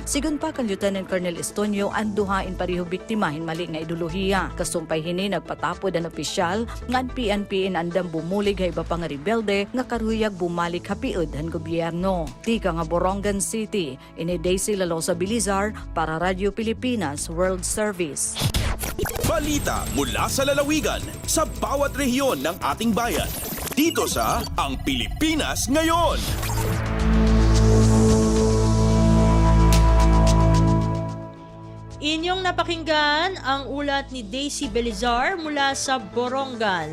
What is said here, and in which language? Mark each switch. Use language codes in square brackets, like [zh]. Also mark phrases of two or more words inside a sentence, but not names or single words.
[war] Sigun pa kan Lieutenant Colonel Estonio, ang duha in pariho biktima hin mali nga idolohiya. Kasumpay hini nagpatapod ang opisyal nga ang PNP in andam bumulig ha iba pang rebelde nga karuyag bumalik hapiud han gobyerno. Tika nga Borongan City, ini Daisy Losa Bilizar para Radyo Pilipinas World Service. [tl] Balita mula sa lalawigan sa bawat rehiyon ng ating bayan. Dito sa Ang Pilipinas Ngayon. Inyong napakinggan ang ulat ni Daisy Belizar mula sa Borongan.